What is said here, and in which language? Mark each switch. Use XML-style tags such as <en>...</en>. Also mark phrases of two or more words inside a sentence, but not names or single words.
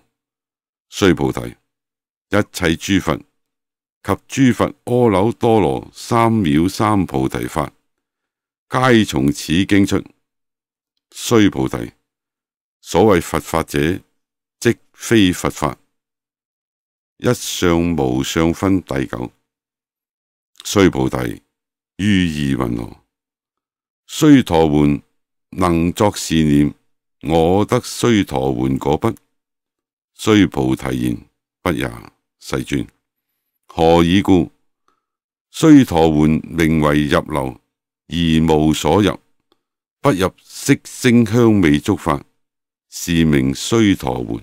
<zh>須菩提，一切諸佛及諸佛阿耨多羅三藐三菩提法，皆從此經出。須菩提，所謂佛法者，即非佛法。一相無相分第9。須菩提，於意云何？須陀洹能作是念：我得須陀洹果不？須菩提言：不也，世尊。何以故？須陀洹名為入流，而無所入，不入色聲香味觸法，是名須陀洹。</zh>